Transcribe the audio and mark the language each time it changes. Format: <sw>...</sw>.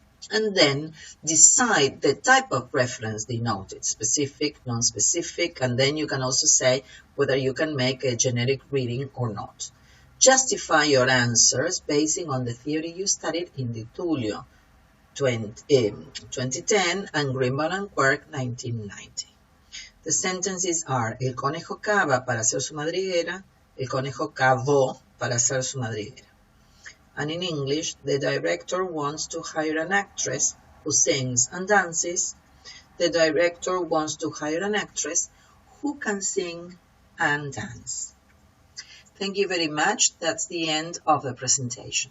<en>And then decide the type of reference denoted, specific, non-specific, and then you can also say whether you can make a generic reading or not. Justify your answers basing on the theory you studied in the Tullio 2010 and Greenbaum and Quirk 1990. The sentences are:</en> <es>el conejo cava para hacer su madriguera, el conejo cavó para hacer su madriguera.</es> <en>And in English, the director wants to hire an actress who sings and dances. The director wants to hire an actress who can sing and dance. Thank you very much. That's the end of the presentation.</en>